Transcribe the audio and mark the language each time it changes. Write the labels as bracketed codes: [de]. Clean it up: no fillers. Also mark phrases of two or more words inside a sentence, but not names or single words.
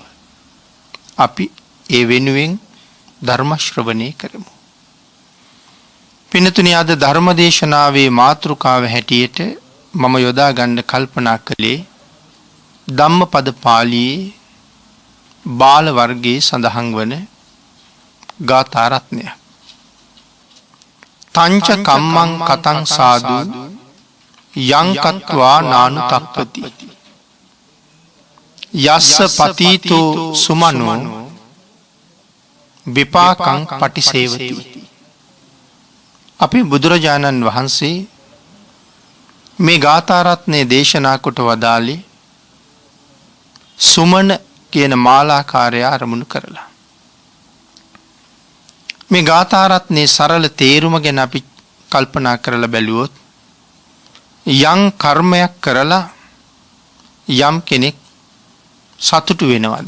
[si] අපි ඒ වෙනුවෙන් ධර්ම ශ්‍රවණය කරමු. පින්තුනි, අද ධර්ම දේශනාවේ මාතෘකාව හැටියට මම යොදා ගන්න කල්පනා කළේ ධම්මපද පාළියේ බාල වර්ගයේ සඳහන් වන ගාථා රත්නය. [pi] තංච කම්මං කතං සාදු යං කତ୍වා නානුතප්පති යස්ස පතීතෝ සුමනෝ විපාකං පටිසේවති. [si] අපි බුදුරජාණන් වහන්සේ මේ ගාථා රත්නය දේශනා කොට වදාළේ සුමන කියන මාලාකාරය අරමුණු කරලා. මේ ගාථා රත්නයේ සරල තේරුම ගැන අපි කල්පනා කරලා බැලුවොත් යම් කර්මයක් කරලා යම් කෙනෙක් සතුටු වෙනවද?